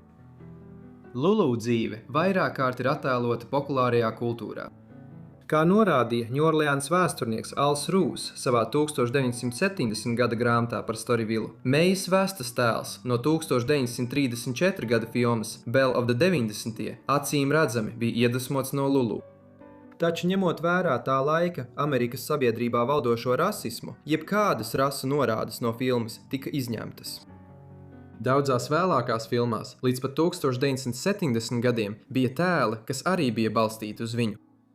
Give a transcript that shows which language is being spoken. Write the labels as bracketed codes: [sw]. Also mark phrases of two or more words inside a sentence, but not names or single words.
[lv] Lulu dzīve vairāk kārt ir attēlota populārajā kultūrā. Kā norādīja Ņūorleānas vēsturnieks Als Rūs savā 1970. gada grāmatā par Storyville, Meijas Vestas tēls no 1934. gada filmas Belle of the 90. acīm redzami bija iedvesmots no Lulu. Taču ņemot vērā tā laika Amerikas sabiedrībā valdošo rasismu, jebkādas rasu norādes no filmas tika izņemtas. Daudzās vēlākās filmās, līdz pat 1970 gadiem, bija tēli, kas arī bija balstīti uz viņu.